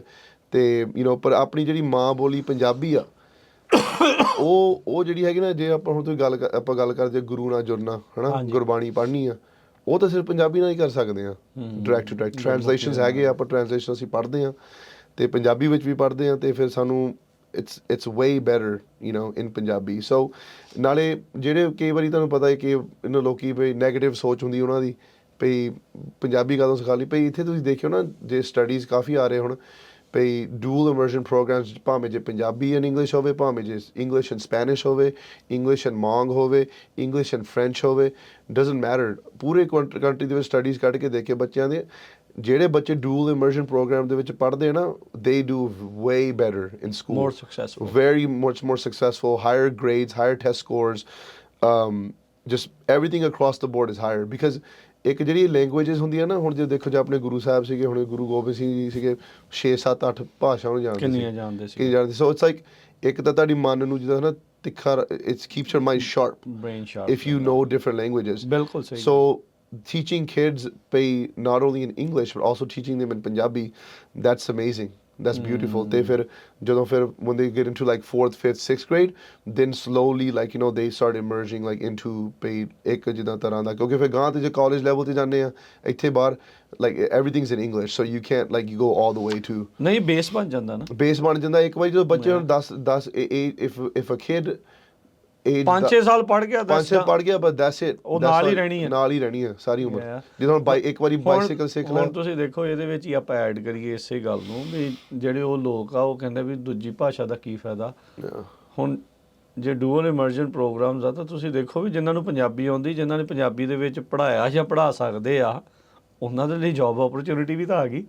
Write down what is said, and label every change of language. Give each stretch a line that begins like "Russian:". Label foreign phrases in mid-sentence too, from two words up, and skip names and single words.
Punjabi: ਅਤੇ ਪਰ ਆਪਣੀ ਜਿਹੜੀ ਮਾਂ ਬੋਲੀ ਪੰਜਾਬੀ ਆ ਉਹ ਜਿਹੜੀ ਹੈਗੀ ਨਾ, ਜੇ ਆਪਾਂ ਹੁਣ ਤੁਸੀਂ ਆਪਾਂ ਗੱਲ ਕਰਦੇ ਗੁਰੂ ਨਾਲ ਜੁੜਨਾ ਹੈ ਨਾ, ਗੁਰਬਾਣੀ ਪੜ੍ਹਨੀ ਆ, ਉਹ ਤਾਂ ਸਿਰਫ ਪੰਜਾਬੀ ਨਾਲ ਹੀ ਕਰ ਸਕਦੇ ਹਾਂ
English: direct to direct.
Punjabi: ਟਰਾਂਸਲੇਸ਼ਨਸ ਹੈਗੇ ਆ, ਆਪਾਂ ਟਰਾਂਸਲੇਸ਼ਨ ਅਸੀਂ ਪੜ੍ਹਦੇ ਹਾਂ ਅਤੇ ਪੰਜਾਬੀ ਵਿੱਚ ਵੀ ਪੜ੍ਹਦੇ ਹਾਂ, ਅਤੇ ਫਿਰ ਸਾਨੂੰ
English: it's way better in
Punjabi: ਪੰਜਾਬੀ। ਸੋ ਨਾਲੇ ਜਿਹੜੇ ਕਈ ਵਾਰੀ ਤੁਹਾਨੂੰ ਪਤਾ ਹੈ ਕਿ ਇਹਨਾਂ ਲੋਕੀ ਭਈ ਨੈਗੇਟਿਵ ਸੋਚ ਹੁੰਦੀ ਉਹਨਾਂ ਦੀ ਭਈ ਪੰਜਾਬੀ ਕਦੋਂ ਸਿਖਾ ਲਈ। ਭਈ ਇੱਥੇ ਤੁਸੀਂ ਦੇਖਿਓ ਨਾ ਜੇ ਸਟੱਡੀਜ਼ ਕਾਫੀ ਆ ਰਹੇ ਹੁਣ ਭਈ
English: dual immersion programs,
Punjabi: ਭਾਵੇਂ ਜੇ
English: Punjabi and English
Punjabi: ਹੋਵੇ, ਭਾਵੇਂ ਜੇ
English: English and Spanish
Punjabi: ਹੋਵੇ,
English: English and Hmong
Punjabi: ਹੋਵੇ,
English: English and French
Punjabi: ਹੋਵੇ,
English: doesn't matter.
Punjabi: ਪੂਰੇ ਕੰਟਰੀ ਦੇ ਵਿੱਚ ਸਟੱਡੀਜ਼ ਕੱਢ ਕੇ ਦੇਖੇ ਬੱਚਿਆਂ ਦੇ, ਜਿਹੜੇ ਬੱਚੇ
English: dual immersion program
Punjabi: ਦੇ ਵਿੱਚ ਪੜ੍ਹਦੇ ਨਾ,
English: they do way better in school, more successful, very much more successful, higher grades, higher test scores, just everything across the board is higher because
Punjabi: ਇੱਕ ਜਿਹੜੀ ਲੈਂਗੁਏਜਸ ਹੁੰਦੀਆਂ ਨਾ, ਹੁਣ ਜੇ ਦੇਖੋ ਜੇ ਆਪਣੇ ਗੁਰੂ ਸਾਹਿਬ ਸੀਗੇ, ਹੁਣ ਗੁਰੂ ਗੋਬਿੰਦ ਸਿੰਘ ਜੀ ਸੀਗੇ, 6 7 8 ਭਾਸ਼ਾ ਨੂੰ ਜਾਣਦੇ ਸੀ, ਕਿੰਨੀ ਜਾਣਦੇ।
English: so it's like
Punjabi: ਇੱਕ ਤਾਂ ਤੁਹਾਡੀ ਮਨ ਨੂੰ ਜਿੱਦਾਂ ਨਾ ਤਿੱਖਾ,
English: it's keeps your mind sharp, brain sharp, if you know different languages।
Punjabi: ਬਿਲਕੁਲ ਸਹੀ।
English: So teaching kids not only in English but also teaching them in Punjabi, that's amazing, that's beautiful। They when they get into like 4th 5th 6th grade, then slowly like they start emerging like into
Punjabi: ਇੱਕ ਜਿੱਦਾਂ ਤਰ੍ਹਾਂ ਦਾ, ਕਿਉਂਕਿ ਫਿਰ ਗਾਂ ਤੇ ਜੇ ਕਾਲਜ ਲੈਵਲ ਤੇ ਜਾਂਦੇ ਆ ਇੱਥੇ ਬਾਹਰ
English: like everything's in English, so you can't like you go all the way to
Punjabi: ਨਹੀਂ ਬੇਸ ਬਣ ਜਾਂਦਾ ਨਾ, ਬੇਸ ਬਣ ਜਾਂਦਾ। ਇੱਕ ਵਾਰੀ ਜਦੋਂ ਬੱਚੇ ਨੂੰ 10
English: if a kid
Punjabi: 5-6 ਸਾਲ ਪੜ੍ਹ ਗਿਆ, 5 ਸਾਲ ਪੜ੍ਹ ਗਿਆ, ਬਸ
English: that's it,
Punjabi: ਉਹ ਨਾਲ ਹੀ ਰਹਿਣੀ ਹੈ ਸਾਰੀ ਉਮਰ। ਜਦੋਂ ਇੱਕ ਵਾਰੀ ਬਾਈਸਾਈਕਲ ਸਿੱਖ ਲਿਆ। ਹੁਣ ਤੁਸੀਂ ਦੇਖੋ ਇਹਦੇ ਵਿੱਚ ਹੀ ਆਪਾਂ ਐਡ ਕਰੀਏ ਇਸੇ ਗੱਲ ਨੂੰ ਵੀ ਜਿਹੜੇ ਉਹ ਲੋਕ ਆ ਉਹ ਕਹਿੰਦੇ ਵੀ ਦੂਜੀ ਭਾਸ਼ਾ ਦਾ ਕੀ ਫਾਇਦਾ। ਹੁਣ ਜੇ ਡੂਅਲ ਇਮਰਜਨ ਪ੍ਰੋਗਰਾਮਸ ਆ ਤਾਂ ਤੁਸੀਂ ਦੇਖੋ ਵੀ ਜਿਨ੍ਹਾਂ ਨੂੰ ਪੰਜਾਬੀ ਆਉਂਦੀ, ਜਿਨ੍ਹਾਂ ਨੇ ਪੰਜਾਬੀ ਦੇ ਵਿੱਚ ਪੜ੍ਹਾਇਆ ਜਾਂ ਪੜ੍ਹਾ ਸਕਦੇ ਆ, ਉਹਨਾਂ ਦੇ ਲਈ
English: job opportunity
Punjabi: ਵੀ ਤਾਂ ਆ ਗਈ।